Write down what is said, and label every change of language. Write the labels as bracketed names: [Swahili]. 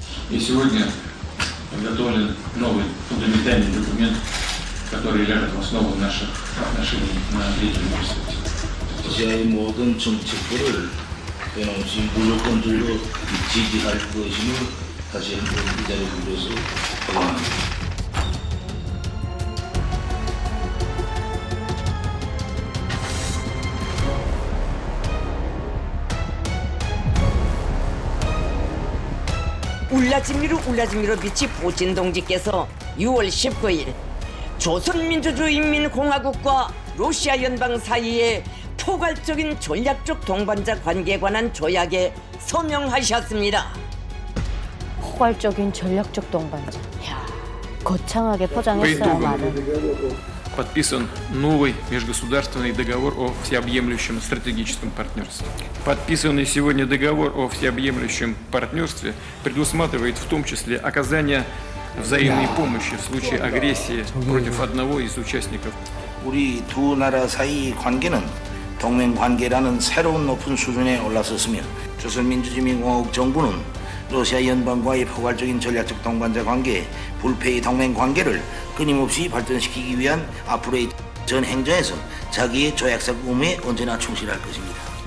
[Russian] И сегодня подготовлен новый фундаментальный документ, который ляжет в основу наших отношений на Третьем университете. [Korean] 러시아의 모든 정책들을 변함없이 무조건적으로 지지할 것임을 다시 이 자리에 빌려서 고맙습니다. 울라지미로 미치 푸틴 동지께서 6월 19일 조선민주주의인민공화국과 러시아 연방 사이의 포괄적인 전략적 동반자 관계에 관한 조약에 서명하셨습니다. 포괄적인 전략적 동반자. 이야, 거창하게 포장했어요, 말을. [Russian] Подписан новый межгосударственный договор о всеобъемлющем стратегическом партнерстве. Подписанный сегодня договор о всеобъемлющем партнерстве предусматривает в том числе оказание взаимной помощи в случае агрессии против одного из участников. [Korean] 우리 두 나라 사이 관계는 동맹 관계라는 새로운 높은 수준에 올라섰으며 조선민주주의인민공화국 정부는 러시아 연방과의 포괄적인 전략적 동반자 관계, 불패의 동맹 관계를 끊임없이 발전시키기 위한 앞으로의 전 행정에서 자기의 조약상 의무에 언제나 충실할 것입니다.